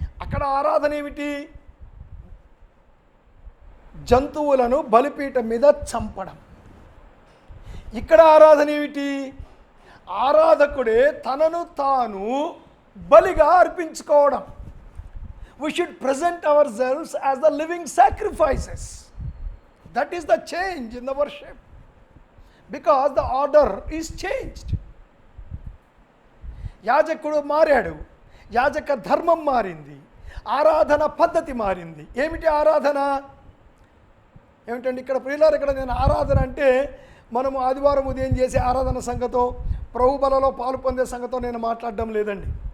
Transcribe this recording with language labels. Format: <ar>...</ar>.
<te>అక్కడ ఆరాధన ఏమిటి? జంతువులను బలిపీఠం మీద చంపడం. ఇక్కడ ఆరాధన ఏమిటి? ఆరాధకుడే తనను తాను బలిగా అర్పించుకోవడం.</te> <en>We should present ourselves as the living sacrifices. That is the change in the worship, because the order is changed.</en> <te>యాజకుడు మారాడు, యాజక ధర్మం మారింది, ఆరాధన పద్ధతి మారింది. ఏమిటి ఆరాధన? ఏమిటండి ఇక్కడ ప్రియులారు, ఇక్కడ నేను ఆరాధన అంటే మనము ఆదివారం ఉదయం చేసే ఆరాధన సంగతో, ప్రభు బలలో పాలు పొందే సంగతో నేను మాట్లాడడం లేదండి.</te>